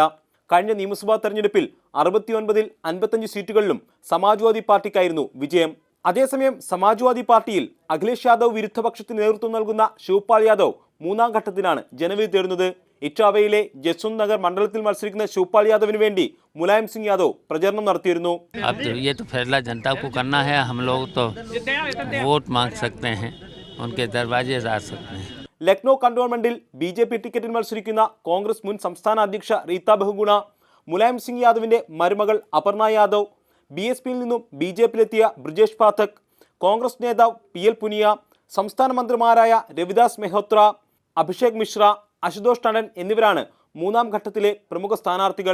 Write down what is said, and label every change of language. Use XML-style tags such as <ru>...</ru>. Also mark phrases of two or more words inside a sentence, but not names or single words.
<ml>കഴിഞ്ഞ നിയമസഭാ തെരഞ്ഞെടുപ്പിൽ 69-ൽ 55 സീറ്റുകളിലും സമാജ്വാദി പാർട്ടിക്കായിരുന്നു വിജയം. അതേസമയം സമാജ്വാദി പാർട്ടിയിൽ അഖിലേഷ് യാദവ് വിരുദ്ധപക്ഷത്തിന് നേതൃത്വം നൽകുന്ന ശിവപാൽ യാദവ് മൂന്നാം ഘട്ടത്തിലാണ് ജനവിധി തേടുന്നത്. ഇറ്റാവയിലെ ജസ്വന്ത് നഗർ മണ്ഡലത്തിൽ മത്സരിക്കുന്ന ശിവപാൽ യാദവിന് വേണ്ടി മുലായം സിംഗ് യാദവ് പ്രചരണം നടത്തിയിരുന്നു.</ml> <hi>फैसला जनता को करना है, हम लोग तो वोट मांग सकते हैं, उनके दरवाजे आ सकते हैं.</hi> <ml>ലക്നൗ കണ്ടോൺമെന്റിൽ BJP ടിക്കറ്റിൽ മത്സരിക്കുന്ന കോൺഗ്രസ് മുൻ സംസ്ഥാന അധ്യക്ഷ റീത്ത ബഹുഗുണ, മുലായം സിംഗ് യാദവിന്റെ മരുമകൾ അപർണ യാദവ്, BSPയിൽ നിന്നും BJPയിലെത്തിയ ബ്രിജേഷ് പാഠക്, കോൺഗ്രസ് നേതാവ് PL പുനിയ, സംസ്ഥാന മന്ത്രിമാരായ രവിദാസ് മെഹ്രോത്ര, അഭിഷേക് മിശ്ര, അശുതോഷ് ടണ്ടൻ എന്നിവരാണ് മൂന്നാം ഘട്ടത്തിലെ പ്രമുഖ സ്ഥാനാർത്ഥികൾ.</ml>